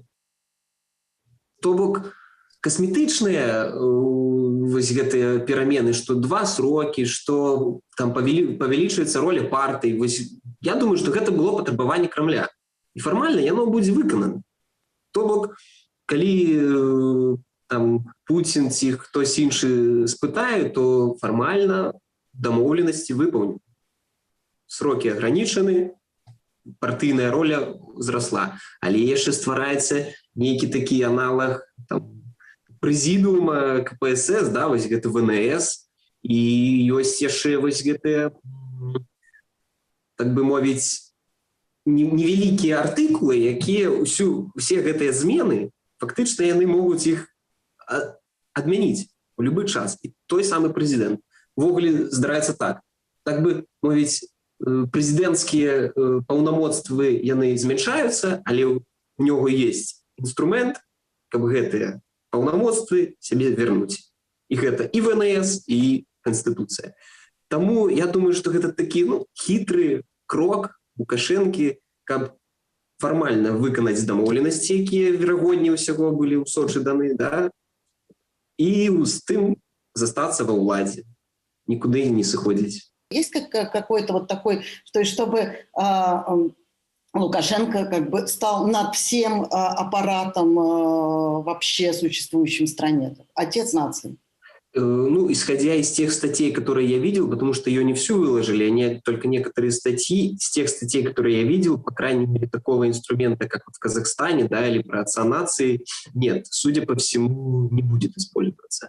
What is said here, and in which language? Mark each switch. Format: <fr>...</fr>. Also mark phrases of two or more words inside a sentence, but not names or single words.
<be>То бок касметычныя гэтыя перамены, што 2 срокі, што там павялічваецца роля партый. Я думаю, што гэта было патрабаванне Кремля. І фармальна яно будзе выканана. То бок, калі там Путін ці хтось інший спытае, то фармальна дамоўленасці выпаўнены. Срокі агранічаны, партыйная роля зрасла. Але яшчэ ствараецца нейкі такі аналаг там, прэзідыума КПСС, да, вось гэта ВНС, і ёсць яшчэ вось гэтыя, так бы мовіць, невялікія артыкулы, якія усе гэтыя змены, фактычна яны могуць іх адмяніць у любы час. І той самы прэзідэнт. Увогуле здараецца так. Так бы мовіць, прэзідэнцкія паўнамоцтвы яны змяншаюцца, але</be> <ru>у него есть</ru> <be>інструмент, каб гэтыя паўнамоцтвы сябе вярнуць. І гэта і ВНС, і Канстытуцыя. Таму я думаю, што гэта такі хітры крок Лукашэнкі, каб фармальна выканаць дамоўленасці, якія верагодней усяго былі ў Сочы даны, да? І з тым застацца ва ўладзе, нікуды не сыходзіць.</be> <ru>Есть какой-то вот такой, то есть чтобы Лукашенко как бы стал над всем аппаратом вообще существующим в стране, отец нации? Ну, исходя из тех статей, которые я видел, потому что ее не всю выложили, они только некоторые статьи, из тех статей, которые я видел, по крайней мере, такого инструмента, как в Казахстане, да, или про отца нации, нет, судя по всему, не будет использоваться.</ru>